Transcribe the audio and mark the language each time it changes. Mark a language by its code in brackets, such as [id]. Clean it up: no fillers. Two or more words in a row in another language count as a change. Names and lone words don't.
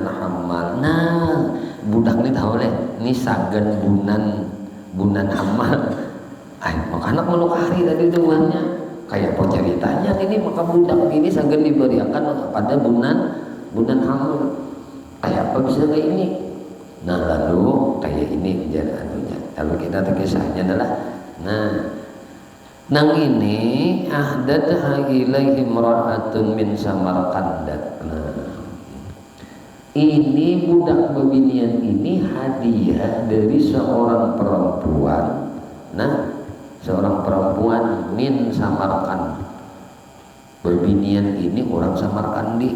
[bjn] Hamal budak ini tahu deh ini sagan bunan Hamal maka anak melukari tadi itu uangnya kayak apa ceritanya ini maka budak ini sagan diberiakan pada bunan Hamal kayak apa bisa kayak ini lalu kayak ini anunya kalau kita kisahnya adalah nang ini [ar] أهدت إليه امرأة من سمرقندة. [bjn] Ini budak bebinian ini hadiah dari seorang perempuan. Seorang perempuan min Samarqand. Bebinian ini orang Samarkandi.